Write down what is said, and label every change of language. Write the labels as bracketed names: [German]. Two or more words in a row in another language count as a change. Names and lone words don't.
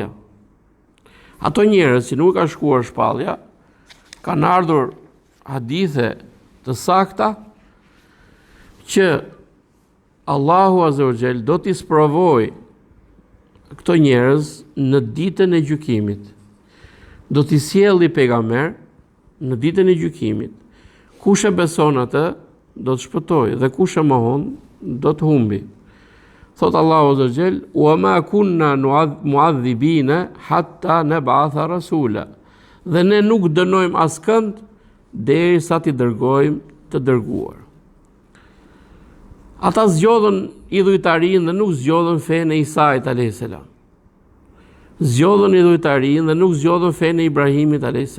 [Albanian] Ato njerëz që nuk ka shkuar shpallja kanë ardhur hadithe të sakta që Allahu [Arabic] عز وجل [Albanian] do t'i sprovojë këto njerëz në ditën e gjykimit. Do t'i sjellë pejgamber në ditën e gjykimit. Kush e beson atë do të shpëtojë dhe kush e mohon do të humbi. Thot Allahu [Arabic] عز وجل: "وما كنا معذبين حتى نبعث رسولا." [Albanian] Dhe ne nuk dënojmë askënd derisa t'i dërgojmë të dërguar. Ata zgjodhen idhujtarinë dhe nuk zgjodhen fenë e Isait a.s. Zgjodhen idhujtarinë dhe nuk zgjodhen fenë e Ibrahimit a.s.